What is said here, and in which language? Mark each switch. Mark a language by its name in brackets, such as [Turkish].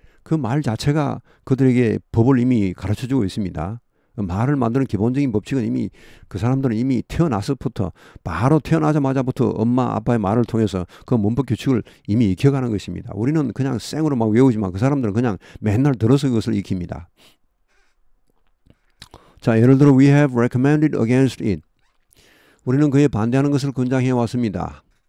[Korean] 그 말 자체가 그들에게 법을 이미 가르쳐주고 있습니다. 말을 만드는 기본적인 법칙은 이미 그 사람들은 이미 태어나서부터 바로 태어나자마자부터 엄마 아빠의 말을 통해서 그 문법 규칙을 이미 익혀가는 것입니다. 우리는 그냥 생으로 막 외우지만 그 사람들은 그냥 맨날 들어서 그것을 익힙니다. 자, 예를 들어 [English] we have recommended against it. [Korean] 우리는 그에 반대하는 것을 권장해 왔습니다.